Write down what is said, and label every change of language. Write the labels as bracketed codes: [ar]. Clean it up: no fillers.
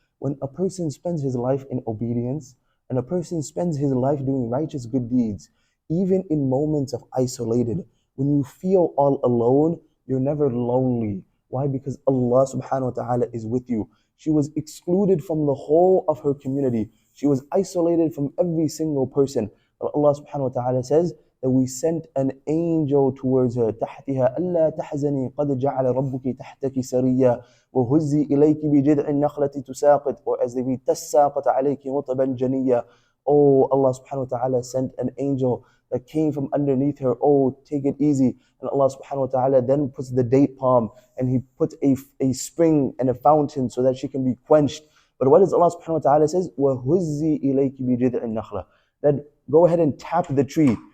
[en] When a person spends his life in obedience and a person spends his life doing righteous good deeds, even in moments of isolated, when you feel all alone, you're never lonely. Why? Because Allah subhanahu wa ta'ala is with you. She was excluded from the whole of her community. She was isolated from every single person. But Allah subhanahu wa ta'ala says that we sent an angel towards her. [ar] تحتها ألا تحزني قد جعل ربك تحتك سريا وهزي إليك بجذع النخلة تساقط, [en] or as they read [ar] تساقط عليك رطبا جنيا. [en] Oh, Allah subhanahu wa ta'ala sent an angel that came from underneath her. Oh, take it easy. And Allah subhanahu wa ta'ala then puts the date palm and He puts a spring and a fountain so that she can be quenched. But what does Allah subhanahu wa ta'ala says? [ar] وَهُزِّي إِلَيْكِ بِجِذْعِ النَّخْلَةِ, [en] that go ahead and tap the tree.